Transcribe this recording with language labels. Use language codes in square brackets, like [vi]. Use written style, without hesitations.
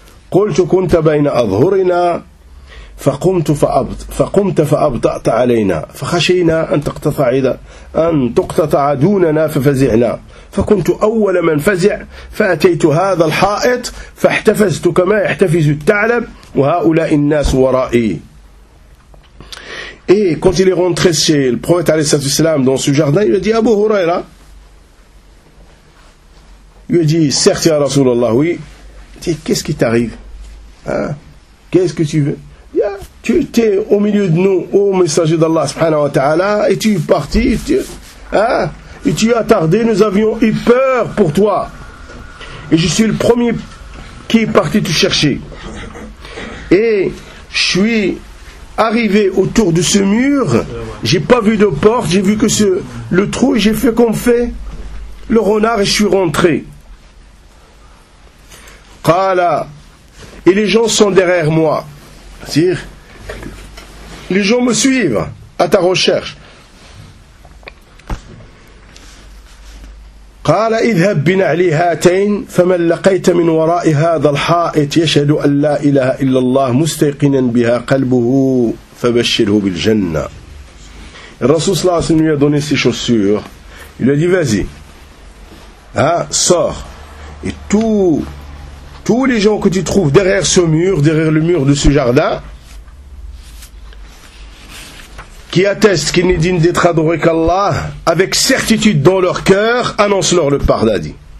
[ar] قلت كنت بين أظهرنا فقمت فأبطأت علينا فخشينا أن تقتطع دوننا ففزعنا فكنت أول من فزع فأتيت هذا الحائط فاحتفزت كما يحتفز الثعلب وهؤلاء الناس ورائي. [fr] Et quand il est rentré chez le prophète [ar] عليه الصلاة والسلام [fr] dans ce jardin, il a dit Abu Huraira, il a dit certes ya Rasulallah, oui, dit qu'est-ce qui t'arrive? Qu'est-ce que tu veux? Tu es au milieu de nous, ô messager d'Allah subhanahu wa ta'ala, et tu es parti, et tu as tardé, nous avions eu peur pour toi. Et je suis le premier qui est parti te chercher. Et je suis arrivé autour de ce mur, j'ai pas vu de porte, j'ai vu que le trou, et j'ai fait comme fait le renard et je suis rentré. Qala. Et les gens sont derrière moi. C'est-à-dire, les gens me suivent à ta recherche. [ar] قال اذهب بنا علي هاتين فمن لقيت من وراء هذا الحائط يشهد ان لا اله الا الله مستيقنا بها قلبه فبشره بالجنه. الرسول صلى الله عليه وسلم [fr] lui a donné ses chaussures. Il lui a dit vas-y. Sors. Et tous les gens que tu trouves derrière ce mur, derrière le mur de ce jardin, qui attestent qu'ils n'est digne d'être adoré qu'Allah, avec certitude dans leur cœur, annonce-leur le paradis.